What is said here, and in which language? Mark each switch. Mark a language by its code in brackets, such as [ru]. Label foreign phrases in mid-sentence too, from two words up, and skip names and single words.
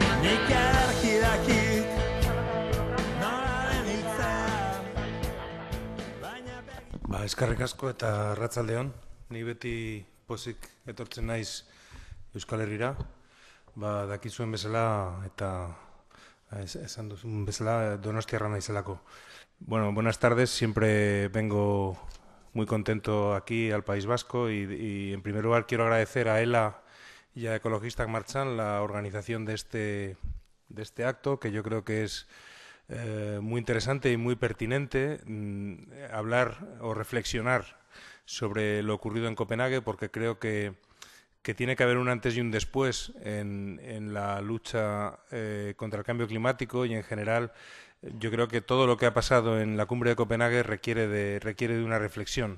[eu] Eskerrik asko eta arratsaldeon. Ni beti pozik etortzen naiz Euskal Herrira. Dakizuen bezala eta esan duzun bezala donostiarra naizelako. [es] Bueno, buenas tardes. Siempre vengo muy contento aquí al País Vasco y en primer lugar quiero agradecer a ELA y a Ecologistak Martxan la organización de este acto, que yo creo que es muy interesante y muy pertinente hablar o reflexionar sobre lo ocurrido en Copenhague, porque creo que tiene que haber un antes y un después en la lucha contra el cambio climático, y en general yo creo que todo lo que ha pasado en la cumbre de Copenhague requiere de una reflexión.